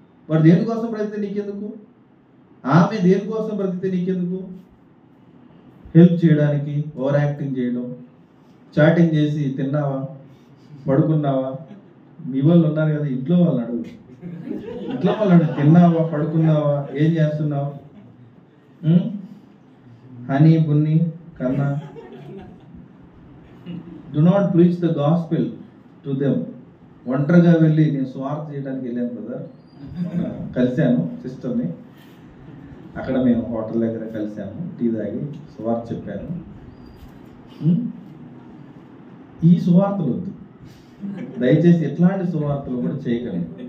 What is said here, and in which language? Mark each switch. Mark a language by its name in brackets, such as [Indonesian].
[Telugu] వాడు దేనికోసం బ్రతికితే నీకెందుకు? ఆమె దేనికోసం బ్రతికితే నీకెందుకు? హెల్ప్ చేయడానికి ఓవర్ యాక్టింగ్ చేయడం, చాటింగ్ చేసి తిన్నావా, పడుకున్నావా? మీ వాళ్ళు ఉన్నారు కదా, ఇంట్లో వాళ్ళు అడుగు, తిన్నావా, పడుకున్నావా, ఏం చేస్తున్నావు? [English] Honey bunny కన్నా, do not preach the gospel to them. [Telugu] ఒంటరిగా వెళ్ళి నేను సువార్త చేయడానికి వెళ్ళాను బ్రదర్, కలిశాను సిస్టర్ని, అక్కడ మేము హోటల్ దగ్గర కలిశాము, టీ తాగి సువార్త చెప్పాను. ఈ సువార్తలు వద్దు దయచేసి, ఎట్లాంటి సువార్తలు కూడా చేయగలను.